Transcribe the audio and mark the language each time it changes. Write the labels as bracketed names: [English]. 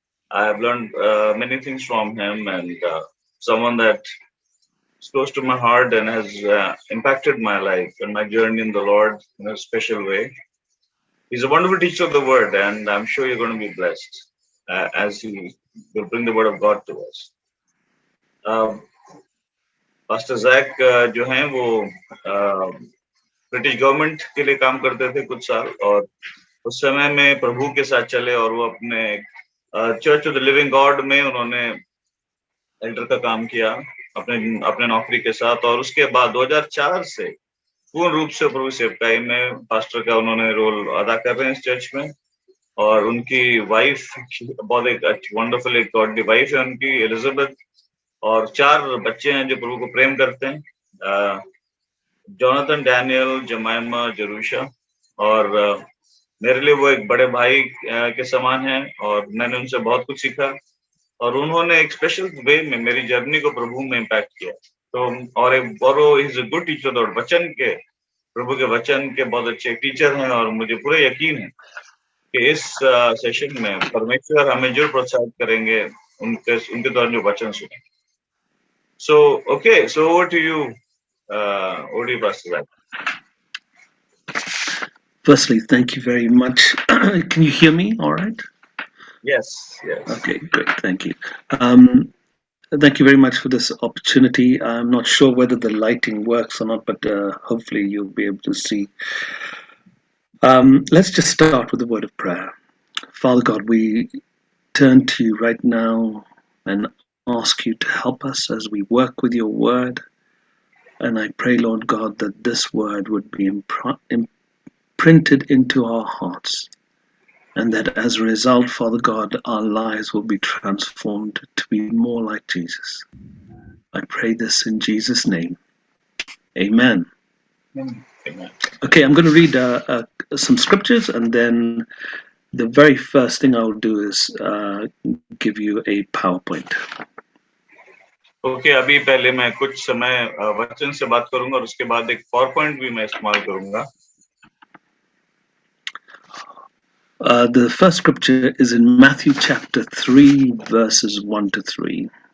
[English] I have learned many things from him, and someone that is close to my heart and has impacted my life and my journey in the Lord in a special way. He's a wonderful teacher of the word, and I'm sure you're going to be blessed as he will bring the word of God to us. [Hindi] Pastor Zach जो हैं वो British government के लिए काम करते थे कुछ साल, और उस समय में प्रभु के साथ चले और वो अपने church of the living God में उन्होंने एल्डर का काम किया अपने नौकरी के साथ. और उसके बाद 2004 से पूर्ण रूप से प्रभु सेवकाई में पास्टर का उन्होंने रोल अदा कर रहे हैं इस चर्च में. और उनकी वाइफ बहुत एक वंडरफुल एक गॉडली वाइफ है उनकी, एलिजाबेथ, और 4 बच्चे हैं जो प्रभु को प्रेम करते हैं, जोनाथन, डैनियल, जमाइमा, जरूशा. और मेरे लिए वो एक बड़े भाई के समान हैं और मैंने उनसे बहुत कुछ सीखा, और उन्होंने एक स्पेशल वे में मेरी जर्नी को प्रभु में इम्पैक्ट किया. तो और वो [English] is a good teacher, [Hindi] और वचन के प्रभु के वचन के बहुत अच्छे टीचर हैं, और मुझे पूरा यकीन है कि इस सेशन में परमेश्वर हमें जरूर प्रोत्साहित करेंगे उनके द्वारा जो वचन सुने. [English] So, okay, so over to you, Pastor Zach. Firstly, thank you very much. Can you hear me all right? Yes. Okay, great, thank you. Thank you very much for this opportunity. I'm not sure whether the lighting works or not, but hopefully you'll be able to see. Let's just start with a word of prayer. Father God, we turn to you right now and ask you to help us as we work with your word. And I pray, Lord God, that this word would be imprinted into our hearts, and that as a result, Father God, our lives will be transformed to be more like Jesus. I pray this in Jesus' name. Amen. Amen. Okay, I'm going to read some scriptures, and then the very first thing I'll do is give you a PowerPoint. [Hindi] Okay, अभी पहले मैं कुछ समय वचन से बात करूंगा और उसके बाद एक PowerPoint भी मैं इस्तेमाल करूंगा. [English] The first scripture is in Matthew chapter 3, verses 1 to 3.